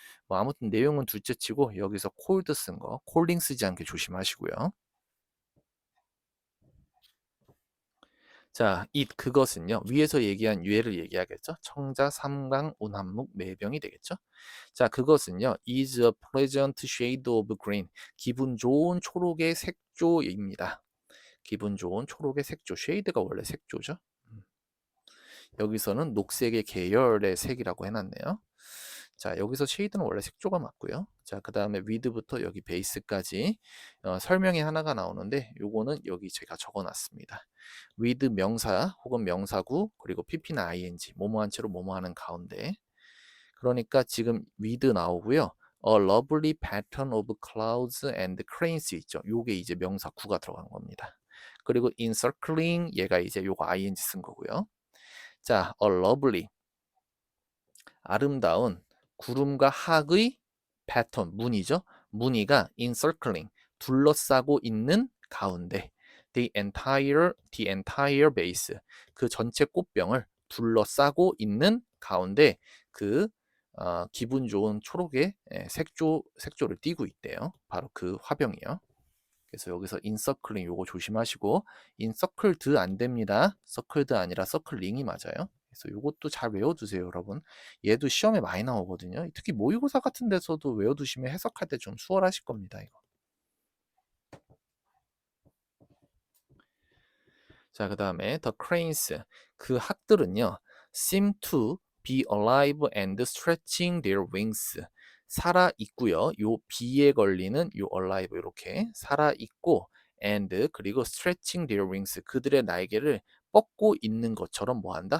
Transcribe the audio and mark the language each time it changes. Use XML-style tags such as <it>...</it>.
<ko>뭐 아무튼 내용은 둘째치고 여기서 콜드 쓴 거, 콜링 쓰지 않게 조심하시고요. 자, 그것은요. 위에서 얘기한 유해를 얘기하겠죠. 청자 삼강 운한묵 매병이 되겠죠. 자, 그것은요.</ko> <en>is a pleasant shade of green.</en> <ko>기분 좋은 초록의 색조입니다. 기분 좋은 초록의 색조. shade가 원래 색조죠. 여기서는 녹색의 계열의 색이라고 해놨네요. 자, 여기서 쉐이드는 원래 색조가 맞고요. 자, 그 다음에 위드부터 여기 베이스까지 설명이 하나가 나오는데 요거는 여기 제가 적어놨습니다. 위드 명사 혹은 명사구 그리고 pp나 ing 뭐뭐한 채로 뭐뭐하는 가운데 그러니까 지금 위드 나오고요.</ko> <en>A lovely pattern of clouds and cranes 있죠.</en> <ko>요게 이제 명사구가 들어간 겁니다. 그리고 encircling 얘가 이제 요거 ing 쓴 거고요. 자,</ko> <en>a lovely</en> <ko>아름다운 구름과 학의 패턴 무늬죠. 무늬가</ko> <en>encircling</en> <ko>둘러싸고 있는 가운데</ko> <en>the entire base</en> <ko>그 전체 꽃병을 둘러싸고 있는 가운데 그 기분 좋은 초록의 색조를 띠고 있대요. 바로 그 화병이요. 그래서 여기서 인서클링 요거 조심하시고 인서클드 안 됩니다. 서클드 아니라 서클링이 맞아요. 그래서 요것도 잘 외워두세요, 여러분. 얘도 시험에 많이 나오거든요. 특히 모의고사 같은 데서도 외워두시면 해석할 때 좀 수월하실 겁니다, 이거. 자, 그 다음에</ko> <en>the cranes</en> <ko>그 학들은요</ko> <en>seem to be alive and stretching their wings</en> <ko>살아 있고요. 요 be에 걸리는 요 alive 이렇게 살아 있고 and 그리고</ko> <en>stretching their wings</en> <ko>그들의 날개를 뻗고 있는 것처럼 뭐한다?</ko>